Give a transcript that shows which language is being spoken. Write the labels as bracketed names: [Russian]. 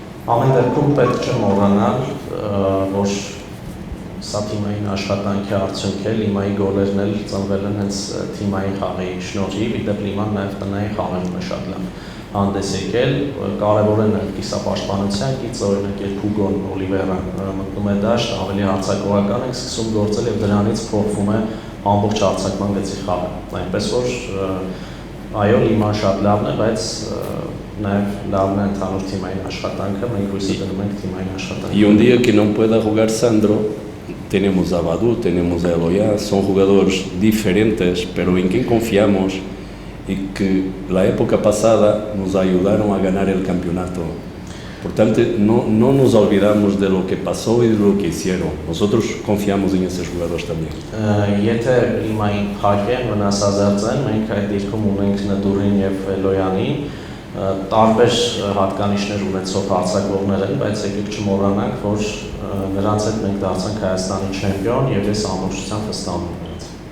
[Armenian] Ամեն դեպքում պետք չէ մոռանալ, որ սա թիմային աշխատանքի արդյունք է, Լիմայի գոլերն էլ ծնվել են հենց թիմային խաղի շնորհիվ, իդեպ Լիման նաև տնային խաղերում է շատ լավ հանդես եկել, կարևոր է նաև կիսապաշտպանության գիծ, օրինակ երբ Հուգոն Օլիվերան մտնում է դաշտ, ավելի հարձակողական է սկսում գործել եւ դրանից փոխվում է ամբողջ հարձակման գծի խաղը, այնպես որ այո, Լիման շատ լավն է, բայց նաև լավն է ընդհանուր թիմային աշխատանքը, մենք հույսը դնում ենք թիմային աշխատանքը։ [Spanish] Y un día que no pueda jugar Sandro, tenemos a Badou, tenemos a Eloya, son jugadores diferentes, pero en quien confiamos y que la época pasada nos ayudaron a ganar el campeonato. Por tanto, no nos olvidamos de lo que pasó y de lo que hicieron. Nosotros confiamos en esos jugadores también. [Armenian] Եթե Լիմային փակեն, վնասազերծեն, մենք այդ դիրքում ունենք Նդուրին եւ Էլոյանին, տարբեր հատկանիշներ ունեցող հարձակվողներ են, բայց եկեք չմոռանանք, որ նրանց հետ մենք դարձանք Հայաստանի չեմպիոն եւ ես ամբողջությամբ վստահում եմ նրանց։